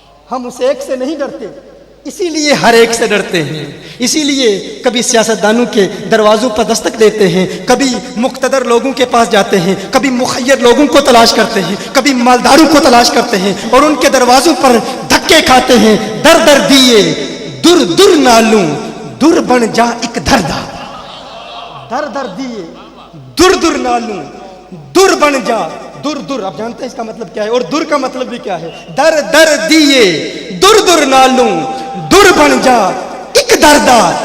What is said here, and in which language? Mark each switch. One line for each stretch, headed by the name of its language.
Urdu: ہم اس ایک سے نہیں ڈرتے، اسی لیے ہر ایک سے ڈرتے ہیں. اسی لیے کبھی سیاستدانوں کے دروازوں پر دستک دیتے ہیں، کبھی مقتدر لوگوں کے پاس جاتے ہیں، کبھی مخیر لوگوں کو تلاش کرتے ہیں، کبھی مالداروں کو تلاش کرتے ہیں اور ان کے دروازوں پر دھکے کھاتے ہیں.
Punjabi: در در دیے در در نالوں، در بن جا ایک دردا. در در دیے در در نالوں، در بن جا.
Urdu: در در آپ جانتے ہیں اس کا مطلب کیا ہے، اور در کا مطلب بھی کیا ہے.
Punjabi: در در دیے در در نالوں، در بن جا ایک دردا.